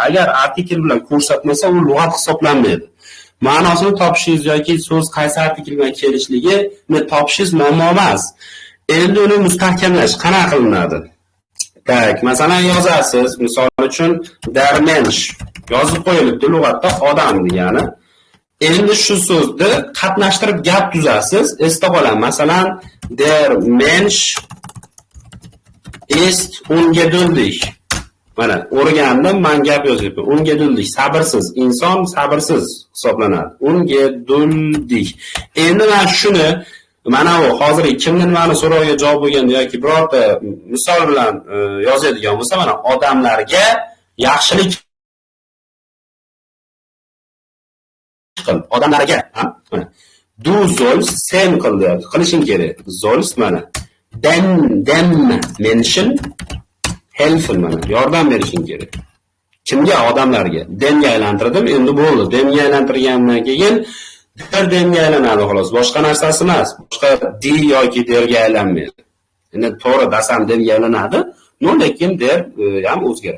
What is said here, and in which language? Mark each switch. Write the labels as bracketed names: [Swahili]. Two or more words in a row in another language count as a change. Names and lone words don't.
[Uzbek] Agar artikel bilan ko'rsatmasa, u lug'at hisoblanmaydi. Ma'nosini topishingiz yoki so'z qaysi artikel bilan kelishligini topishingiz muammo emas. Endi uni mustahkamlash qanaqa qilinadi? Tak, masalan yozasiz, misol uchun [German] der Mensch [Uzbek] yozib qo'yilibdi lug'atda odam degani. Endi shu so'zni qatnashtirib gap tuzasiz. Esda qoling, masalan [German] der Mensch ist ungeduldig. [Uzbek] Mana o'rgandim, men gap yozyapman. Ungeduldig, sabrsiz, inson sabrsiz hisoblanadi. Ungeduldig. Endi men shuni mana bu hozir kimni nimani so'rovga javob bo'lganda yoki birorta misol bilan yozadigan bo'lsa, mana odamlarga yaxshilik qil. Odamlarga, mana [German] du sollst [Uzbek] sen qil deyapti. Qilishing kerak. [German] Sollst mana dem Menschen helfen mana. [Uzbek] Yordam berishing kerak. Kimga? Odamlarga. Demga aylantirdim, endi bo'ldi. Demga aylantirgandan keyin demga aylanadi xolos. Boshqa narsasi emas. Boshqa di yoki derga aylanmaydi. Endi to'g'ri dasam demga aylanadi, lekin der ham o'zgaradi.